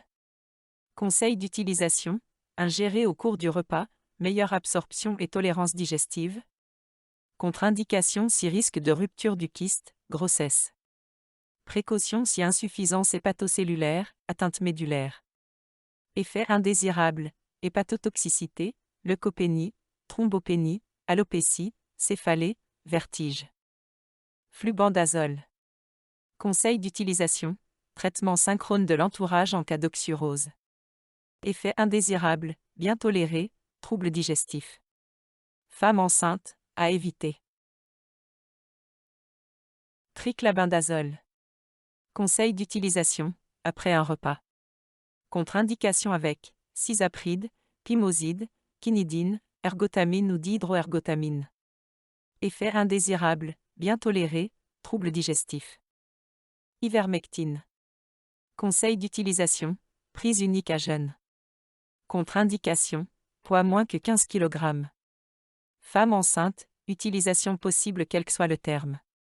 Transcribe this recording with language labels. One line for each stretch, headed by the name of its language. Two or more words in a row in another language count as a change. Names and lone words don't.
French: Conseil d'utilisation, ingéré au cours du repas, meilleure absorption et tolérance digestive. Contre-indication si risque de rupture du kyste, grossesse. Précaution si insuffisance hépatocellulaire, atteinte médulaire. Effet indésirable, hépatotoxicité, leucopénie, thrombopénie, alopécie, céphalée, vertige. Flubendazole. Conseil d'utilisation, traitement synchrone de l'entourage en cas d'oxurose. Effet indésirable, bien toléré, troubles digestifs. Femme enceinte, à éviter. Triclabendazole. Conseil d'utilisation, après un repas. Contre-indication avec cisapride, pimoside, quinidine, ergotamine ou dihydroergotamine. Effet indésirable, bien toléré, troubles digestifs. Ivermectine. Conseil d'utilisation, prise unique à jeûne. Contre-indication, poids moins que 15 kg. Femme enceinte, utilisation possible quel que soit le terme.